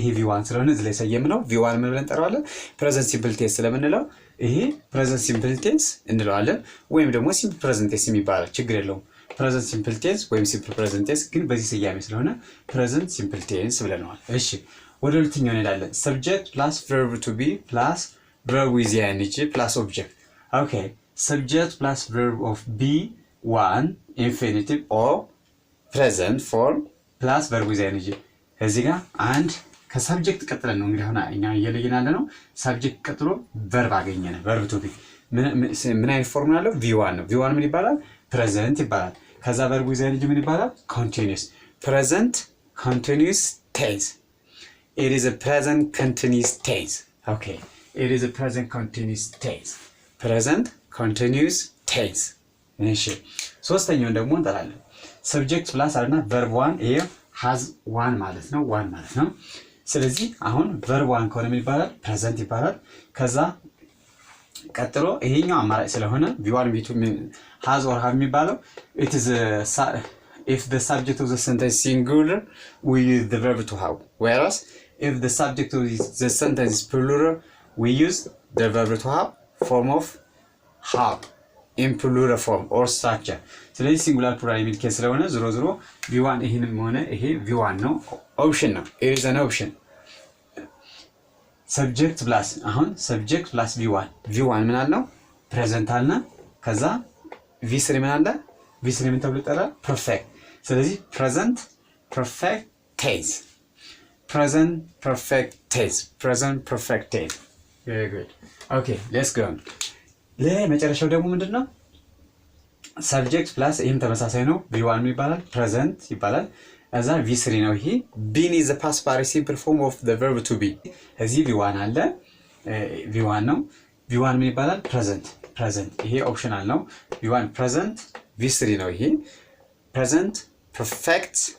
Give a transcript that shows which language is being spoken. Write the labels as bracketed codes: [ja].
[am] ይሄ v1 ስለሆነ እዚህ ላይ ሰየምነው v1 ምን ብለን እንጠራዋለን? ፕሬዘንት ሲምፕል ቴንስ ስለምንለው ይሄ ፕሬዘንት ሲምፕል ቴንስ እንለዋለን። ወይም ደግሞ ሲምፕል ፕሬዘንት ቴንስ የሚባለው ችግር የለውም። ፕሬዘንት ሲምፕል ቴንስ ወይም ሲምፕል ፕሬዘንት ቴንስ ግን በዚህ ስያሜ ስለሆነ ፕሬዘንት ሲምፕል ቴንስ ብለናል። እሺ ወደ ሁለተኛው እንሄዳለን። [en] subject plus verb to be plus verb with ing plus object. okay, subject plus verb of be1 infinitive or present form plus verb with ing. [am] እዚህ ጋር አንድ ከሰብጀክት ቀጥለን ነው እንግዲህ አሁን እኛ እየለየናለ ነው። ሰብጀክት ቀጥሎ ቨርብ አገኘነ። ቨርብ ቱ ቢ ምን አይነት ፎርም አለው? v1 ነው። v1 ምን ይባላል? ፕሬዘንት ይባላል። ከዛ ቨርብ ዊዝ ኢንግ ምን ይባላል? [en] ኮንቲኒዩስ። ፕሬዘንት ኮንቲኒዩስ ቴንስ። it is a present continuous tense. okay, it is a present continuous tense. present continuous tense. [am] እሺ ሶስተኛውን ደግሞ እንጠራለን። ሰብጀክት ፕላስ አለና ቨርብ 1 ይሄ has one ማለት ነው። ስለዚህ አሁን verb 1 ከሆነ ምን ይባላል? ፕሬዘንት ይባላል። ከዛ ቀጥሎ ይሄኛው አማራጭ ስለሆነ [en] v1 v2 has or have የሚባለው it is if the subject of the sentence singular we use the verb to have, whereas if the subject of the sentence is plural we use the verb to have form of have in plural form or structure. [am] ስለዚህ ሲንጉላር ፕሉራል የሚል ኬስ ስለሆነ ዝሮ v1 ይሄንም ሆነ ይሄ v1 ነው። ኦፕሽን ነው። [en] it is an option. [am] subject plus አሁን subject plus v1 ምን አለው? ፕሬዘንት አለና ከዛ v3 ምን አለ? v3 ምን ተብሎ ይጠራል? ፐርፌክት። ስለዚህ ፕሬዘንት ፐርፌክት ቴንስ [en] present perfect tense present perfect tense very good okay let's go [am] ለመጨረሻው ደግሞ ምንድነው [en] subject plus [am] ይሄም ተመሳሳይ ነው [en] v1 ይባላል present ይባላል as v3 ነው ይሄ been is the past participle form of the verb to be እዚህ v1 አለ v1 ነው v1 ምን ይባላል present ይሄ ኦፕሽናል ነው v1 present v3 ነው ይሄ present perfect